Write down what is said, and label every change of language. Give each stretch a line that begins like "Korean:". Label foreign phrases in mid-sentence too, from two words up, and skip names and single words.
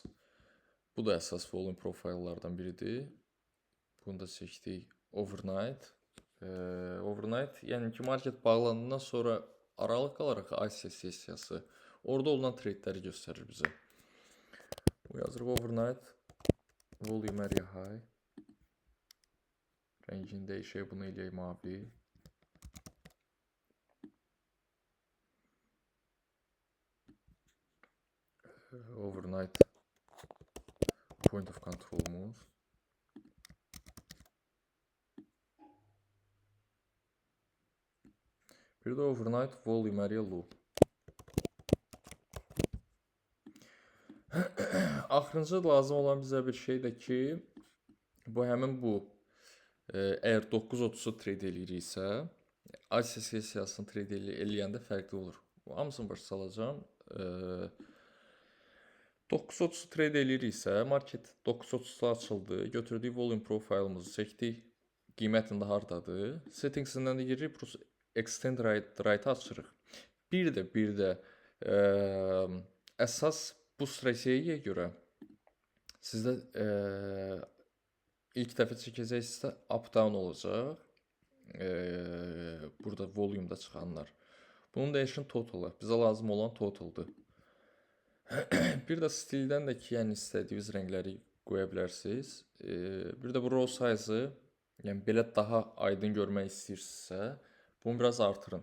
Azerbaijani: Bu da əsas volume profillərdən biridir. Bunu da çəkdik overnight. Overnight, yəni ki market bağlandıqdan sonra aralıq qalaraq Asiya sessiyası. Orada olunan tradeləri göstərir bizə. Bu yazırıq
English: overnight volume area high.
Azerbaijani: Rəngini dəyişək, bunu eləyək mavi.
English: Overnight point of control'umuz.
Azerbaijani: Bir də
English: overnight volume area low.
Azerbaijani: Axırıncı lazım olan bizə bir şey də ki, bu həmin bu əgər 9:30-u trade eləyiriksə, Asiya sessiyasını trade eləyəndə fərqli olur. Hamısını başa salacağım. 9:30 trade eləyiriksə, market 9:30-da açıldı, götürdük volume profilimizi çəkdik, qiymətində hardadır. Settingsindən də giririk,
English: extend right açırıq.
Azerbaijani: Bir də əsas bu strategiyaya görə sizdə ilk dəfə çəkəcəksinizsə up-down olacaq. Burada volume-da çıxanlar. Bunun dəyişin total-ı. Bizə lazım olan total-dır. Bir də stildən də ki, yəni istədiyiniz rəngləri qoya bilərsiniz. Bir də bu
English: row size-ı,
Azerbaijani: yəni belə daha aydın görmək istəyirsinizsə, bunu biraz artırın.